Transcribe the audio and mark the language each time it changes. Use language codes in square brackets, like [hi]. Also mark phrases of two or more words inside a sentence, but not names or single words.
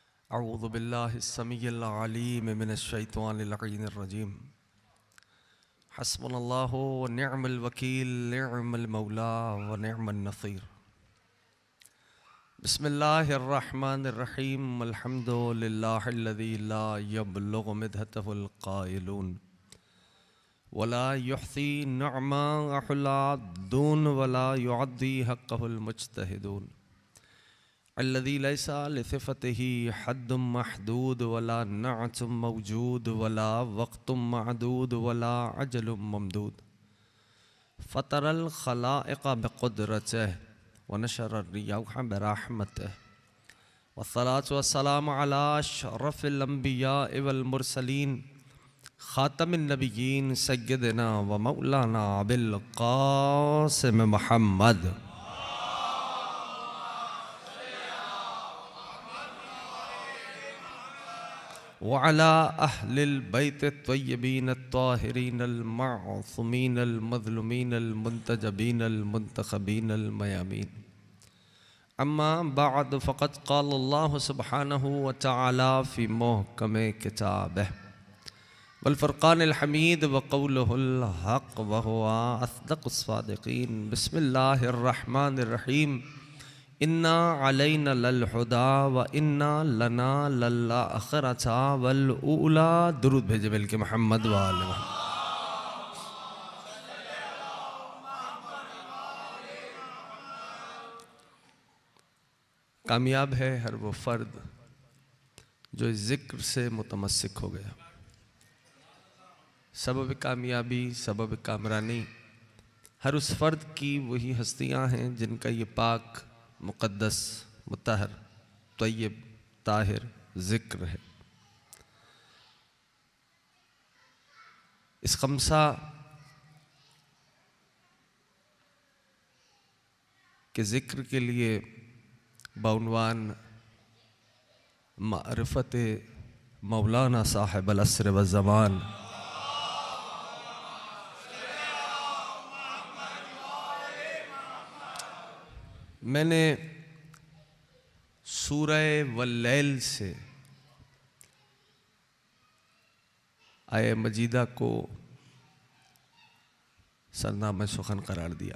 [ar] أعوذ بالله السميع العليم من الشيطان الرجيم. حسبنا الله ونعم الوكيل نعم المولى ونعم النصير. بسم الله الرحمن الرحيم. الحمد لله الذي لا يبلغ مدحته القائلون ولا يحصي نعمته العادون ولا يؤدي حقه المجتهدون. الذي ليس لصفته حد محدود ولا نعت موجود ولا وقت معدود ولا أجل ممدود. فطر الخلائق بقدرته ونشر الرياح برحمته والصلاة والسلام على أشرف الأنبياء والمرسلين خاتم النبيين سيدنا ومولانا أبي القاسم محمد وعلى أهل البيت الطيبين الطاهرين المعصومين المظلومين المنتجبين المنتخبين الميامين. أما بعد فقد قال الله سبحانه وتعالى في محكم كتابه والفرقان الحميد وقوله الحق وهو أصدق الصادقين. بسم الله الرحمن الرحيم إن علينا للهدى وإن لنا للآخرة والأولى. [ur] درود بھیجے بلکہ محمد و آل محمد۔ کامیاب ہے ہر وہ فرد جو اس ذکر سے متمسک ہو گیا. سبب کامیابی، سبب کامرانی ہر اس فرد کی وہی ہستیاں ہیں جن کا یہ پاک، مقدس، مطہر، طیب، طاہر ذکر ہے. اس خمسہ کے ذکر کے لیے بعنوان معرفت مولانا [ar] صاحب العصر والزمان [ur] میں نے سورہ واللیل سے آیۂ مجیدہ کو سرنامۂ سخن قرار دیا.